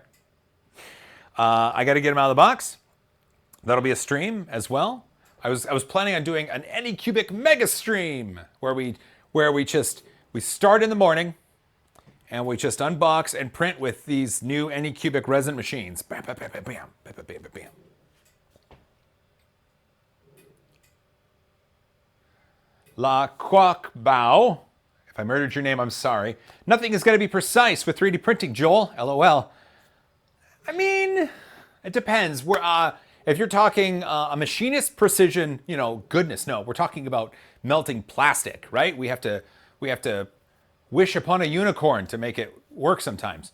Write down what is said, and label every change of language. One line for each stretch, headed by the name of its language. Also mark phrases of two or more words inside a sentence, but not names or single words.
English: I got to get them out of the box. That'll be a stream as well. I was planning on doing an Anycubic mega stream where we start in the morning and we just unbox and print with these new Anycubic resin machines. Bam, bam, bam, bam, bam, bam, bam, bam, bam. La Quoc Bao. If I murdered your name, I'm sorry. Nothing is going to be precise with 3D printing, Joel. LOL. I mean, it depends. If you're talking a machinist precision, goodness, no. We're talking about melting plastic, right? We have to wish upon a unicorn to make it work sometimes.